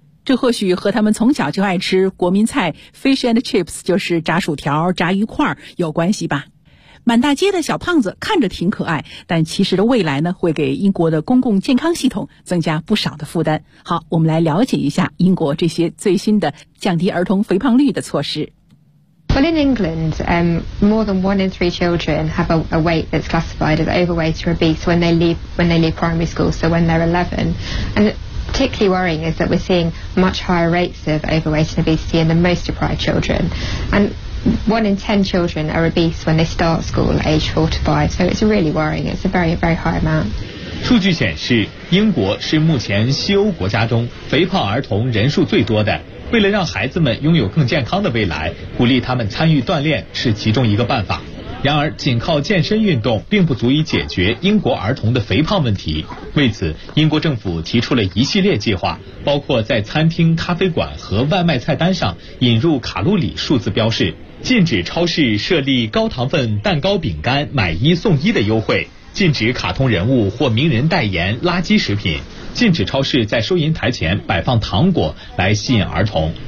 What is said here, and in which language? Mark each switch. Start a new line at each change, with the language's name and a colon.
Chinese: 这或许和他们从小就爱吃国民菜 fish and chips, 就是炸薯条、炸鱼块有关系吧。满大街的小胖子看着挺可爱，但其实的未来呢，会给英国的公共健康系统增加不少的负担。好，我们来了解一下英国这些最新的降低儿童肥胖率的措施。
English: Well, in England, more than 1 in 3 children have a weight that's classified as overweight or obese when they leave primary school, so when they're 11. And particularly worrying is that we're seeing much higher rates of overweight and obesity in the most deprived children. And 1 in 10 children are obese when they start school age 4 to 5. So it's really worrying. It's a very, very high amount.
Chinese: 数据显示，英国是目前西欧国家中肥胖儿童人数最多的。为了让孩子们拥有更健康的未来，鼓励他们参与锻炼是其中一个办法。然而仅靠健身运动并不足以解决英国儿童的肥胖问题，为此英国政府提出了一系列计划，包括在餐厅、咖啡馆和外卖菜单上引入卡路里数字标示，禁止超市设立高糖分蛋糕、饼干买一送一的优惠，禁止卡通人物或名人代言垃圾食品，禁止超市在收银台前摆放糖果来吸引儿童。